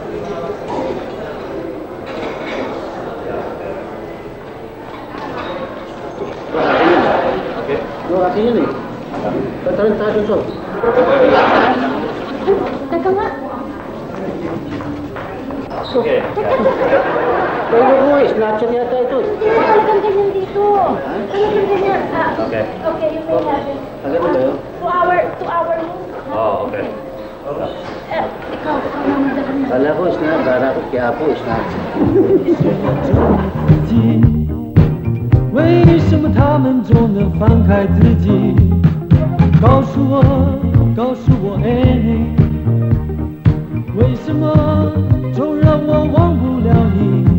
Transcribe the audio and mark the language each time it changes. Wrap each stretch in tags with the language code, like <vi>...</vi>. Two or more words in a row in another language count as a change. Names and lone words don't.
<tl>Akin yun eh. Tatalong tayo ito. Teka nga. Okay. Pwede mo eh, snatcher yata ito. Hindi mo talagang ganyan dito. Talagang ganyan. Okay.</tl> <en>Okay, you may have it.</en> <tl>Agad ba yun? 2 hour mo. Oo, okay. Ikaw naman dala na. Kala ko snatcher, kala ko kaya po snatcher.</tl> <zh>为什么他们总能放开自己？告诉我，告诉我，哎，为什么总让我忘不了你？</zh>